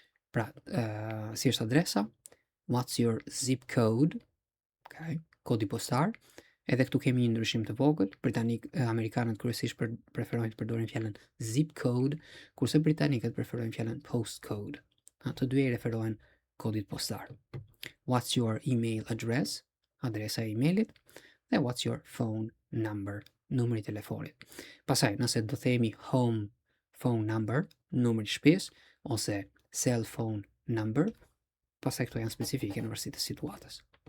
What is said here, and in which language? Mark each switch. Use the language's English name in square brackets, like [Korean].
[Albanian] Pra, si është adresa? [English] What's your zip code? [Albanian] Okay, kodi postar. Edhe këtu kemi një ndryshim të vogël. Amerikanët kryesisht preferojnë të përdorin fjalën zip code, kurse britanikët preferojnë fjalën postcode. Të dy i referohen kodit postar. [English] What's your email address? [Albanian] Adresa e emailit. Dhe [English] what's your phone number? [Albanian] Numri i telefonit. Pastaj, nëse do themi home phone number, numri i shtëpisë, ose cell phone number, pastaj këto janë specifike në varësi të situatës.